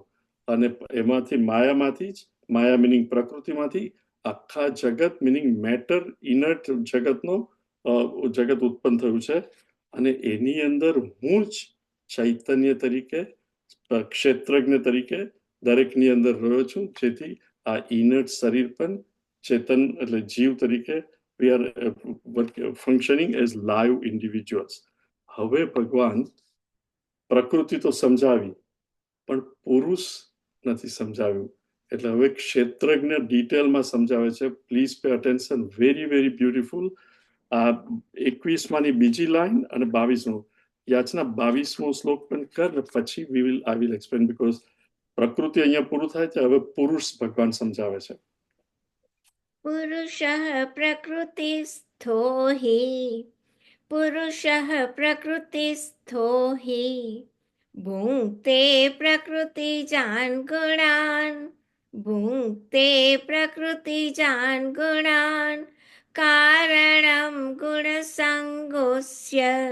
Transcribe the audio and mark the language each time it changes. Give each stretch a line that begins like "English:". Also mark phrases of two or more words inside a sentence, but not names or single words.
Gujarati: અને એમાંથી માયામાંથી જ, માયા મિનિંગ પ્રકૃતિમાંથી આખા જગત
English: meaning matter,
Gujarati: ઇનર્ટ જગતનો જગત ઉત્પન્ન થયું છે. અને એની અંદર હું જ ચૈતન્ય તરીકે, ક્ષેત્રજ્ઞ તરીકે દરેકની અંદર રહ્યો છું. જેથી આ ઇનર્ટ શરીર પણ ચેતન એટલે જીવ તરીકે
English: we are functioning as live individuals.
Gujarati: હવે ભગવાન પ્રકૃતિ તો સમજાવી, પણ પુરુષ નથી સમજાવ્યું. એટલે હવે ક્ષેત્રજ્ઞ ડિટેલમાં સમજાવે છે.
English: please pay attention, very very beautiful.
Gujarati: આ 21માની બીજી લાઈન અને 22મો. યાચના 22મો શ્લોક પણ કર ને પછી
English: I will explain, because
Gujarati: પ્રકૃતિ અહીંયા પૂરું થાય છે. હવે પુરુષ ભગવાન સમજાવે છે.
Sanskrit: पुरुषः प्रकृतिस्थो हि पुरुषः प्रकृतिस्थो हि भुङ्क्ते प्रकृतिजान् गुणान् भुङ्क्ते प्रकृतिजान् गुणान् कारणं गुणसङ्गोऽस्य